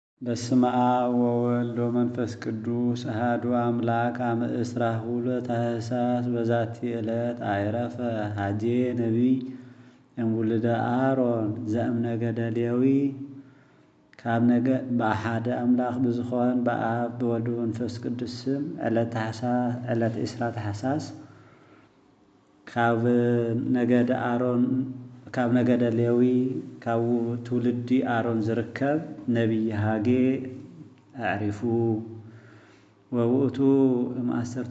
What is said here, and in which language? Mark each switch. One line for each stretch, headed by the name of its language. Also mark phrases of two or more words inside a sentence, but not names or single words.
Geez: በስመ አብ ወወልድ ወመንፈስ ቅዱስ አሐዱ አምላክ አመ እስራሁ ለታኅሣሥ በዛቲ ዕለት አይረፈ ሀጄ ነቢይ እምውልደ አሮን ዘእምነገደ ሌዊ።
Tigrinya: በአሐደ አምላክ ብዝኾን በአብ በወልድ በመንፈስ ቅዱስ ስም ዕለተ ዕስራ ታኅሣሥ ካብ ነገደ ሌዊ ካብ ትውልዲ አሮን ዝርከብ ነቢይ ሀጌ አዕሪፉ።
Geez: ወውእቱ እምአሰርተ